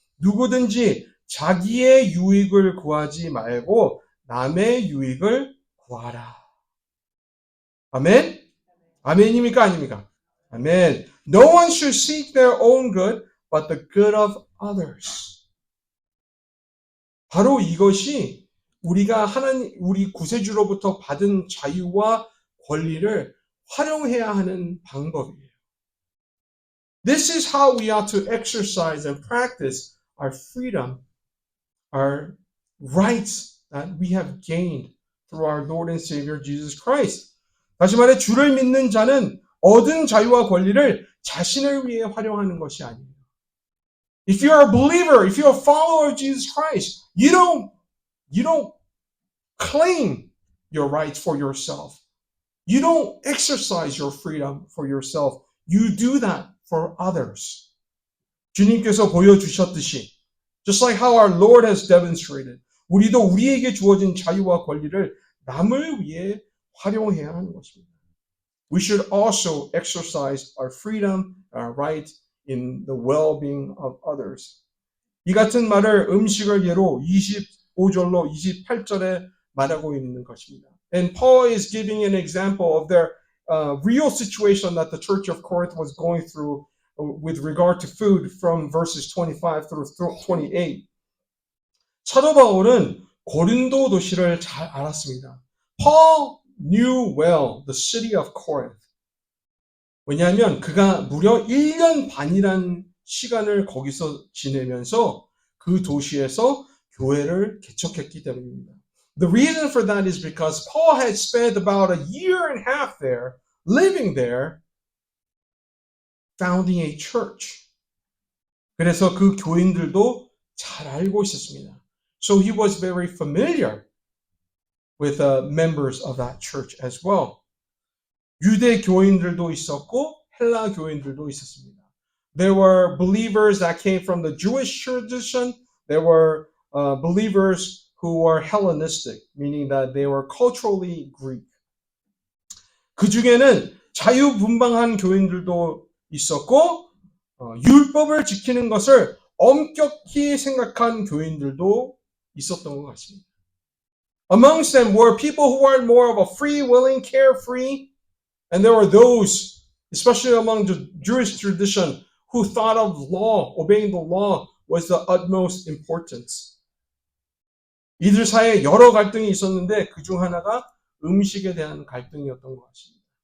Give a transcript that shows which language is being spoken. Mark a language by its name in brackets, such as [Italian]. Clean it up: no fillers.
[Korean] 누구든지 자기의 유익을 구하지 말고 남의 유익을 구하라. 아멘? 아멘입니까? 아닙니까? 아멘. [English] No one should seek their own good, but the good of others. [Korean] 바로 이것이 우리가 우리 구세주로부터 받은 자유와 권리를 활용해야 하는 방법이에요. [English] This is how we ought to exercise and practice our freedom, our rights that we have gained through our Lord and Savior Jesus Christ. [Korean] 다시 말해 주를 믿는 자는 얻은 자유와 권리를 자신을 위해 활용하는 것이 아니에요. [English] If you're a believer, if you're a follower of Jesus Christ, you don't claim your rights for yourself. You don't exercise your freedom for yourself. You do that for others. [Korean] 주님께서 보여주셨듯이, [English] just like how our Lord has demonstrated, [Korean] 우리도 우리에게 주어진 자유와 권리를 남을 위해 활용해야 하는 것입니다. [English] We should also exercise our freedom, our right in the well-being of others. [Korean] 이 같은 말을 음식을 예로 25절로 28절에 말하고 있는 것입니다. [English] And Paul is giving an example of their real situation that the church of Corinth was going through with regard to food from verses 25 through 28. [Korean] 사도 바울은 고린도 도시를 잘 알았습니다. [English] Paul knew well the city of Corinth. [Korean] 왜냐하면 그가 무려 1년 반이란 시간을 거기서 지내면서 그 도시에서 교회를 개척했기 때문입니다. [English] The reason for that is because Paul had spent about a year and a half there, living there, founding a church. [Korean] 그래서 그 교인들도 잘 알고 있었습니다. [English] So he was very familiar with members of that church as well. [Korean] 유대 교인들도 있었고 헬라 교인들도 있었습니다. [English] There were believers that came from the Jewish tradition. There were believers who were Hellenistic, meaning that they were culturally Greek. [Korean] 그 중에는 자유분방한 교인들도 있었고 율법을 지키는 것을 엄격히 생각한 교인들도 있었던 것 같습니다. [English] Amongst them were people who were more of a free-willing, carefree, and there were those, especially among the Jewish tradition, who thought of law, obeying the law, was the utmost importance. [Korean] 이들 사이에 여러 갈등이 있었는데 그 중 하나가 음식에 대한 갈등이었던 것 같습니다.